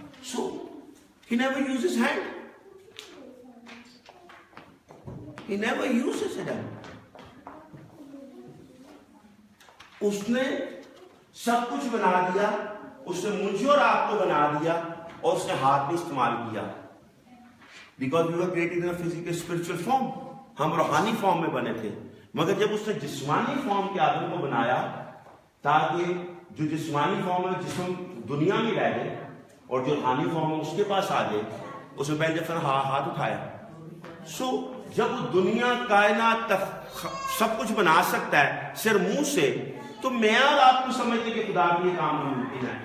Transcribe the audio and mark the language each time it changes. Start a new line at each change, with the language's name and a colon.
English: So he never uses hand. He never uses it.
Urdu: اس نے سب کچھ بنا دیا, اس نے مجھے اور آپ کو بنا دیا, اور اس نے ہاتھ بھی استعمال کیا.
English: Because we were created in a physical spiritual form.
Urdu: ہم روحانی فارم میں بنے تھے, مگر جب اس نے جسمانی فارم کے آدم کو بنایا تاکہ جو جسمانی فارم ہے جسم دنیا میں رہ جائے اور جو روحانی فارم ہے اس کے پاس آ جائے, اس نے پہلے دفعہ ہاتھ اٹھایا. سو جب وہ دنیا کائنات سب کچھ بنا سکتا ہے صرف منہ سے, تو میں اور آپ کو سمجھتے کہ خدا کے لیے کام ممکن ہے.